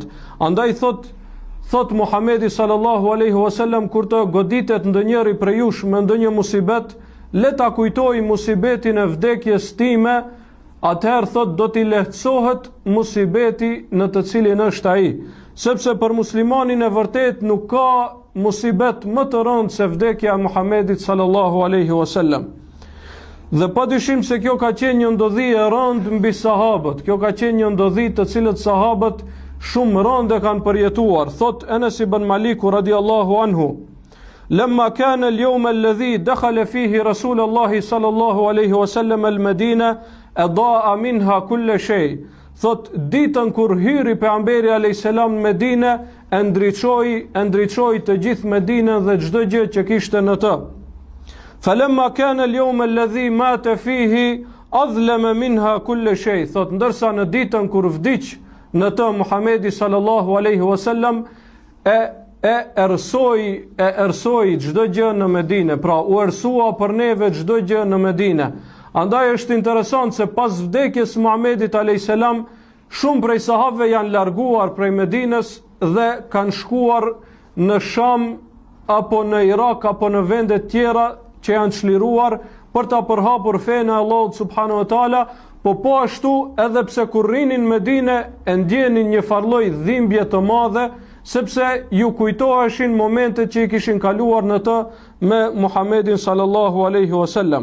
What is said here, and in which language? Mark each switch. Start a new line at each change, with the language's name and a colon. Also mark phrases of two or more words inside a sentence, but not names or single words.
Albanian: Andaj thot Muhamedi
Arabic: صلى الله عليه وسلم,
Albanian: kur të goditet ndonjëri prej jush me ndonjë musibet, le ta kujtoj musibetin e vdekjes time, atëherë thot do t'i lehtësohet musibeti në të cilin është ai, sepse për muslimanin e vërtet nuk ka musibet më të rëndë se vdekja e Muhamedit
Arabic: صلى الله عليه وسلم.
Albanian: Dhe padyshim se kjo ka qenë një ndodhi e rëndë mbi sahabët, kjo ka qenë një ndodhi të cilët sahabët shumë rëndë kanë përjetuar.
Arabic: Thot Enes ibn Maliku رضي الله عنه, لما كان اليوم الذي دخل فيه رسول الله صلى الله عليه وسلم المدينة أضاء منها كل شيء.
Albanian: Thot ditën kur hyri pejgamberi
Arabic: عليه السلام
Albanian: në Medinë, e ndriçoi të gjithë Medinën dhe çdo gjë që kishte në të.
Arabic: فلما كان اليوم الذي مات فيه أظلم منها كل شيء.
Albanian: Thot ndërsa në ditën kur vdiq në të Muhamedi
Arabic: صلى الله عليه وسلم,
Albanian: e ersoi çdo gjë në Medinë, pra u ersua për neve çdo gjë në Medinë. Andaj është interesant se pas vdekjes Muhamedit
Arabic: عليه السلام,
Albanian: shumë prej sahabëve janë larguar prej Medinës dhe kanë shkuar në Sham apo në Irak apo në vende tjera që janë çliruar për ta përhapur fenë e Allahut
Arabic: سبحانه وتعالى,
Albanian: po ashtu edhe pse kur rrinin në Medinë e ndjenin një farlloj dhimbje të madhe, sepse ju kujtoheshin momentet që i kishin kaluar në të me Muhamedin
Arabic: صلى الله عليه وسلم.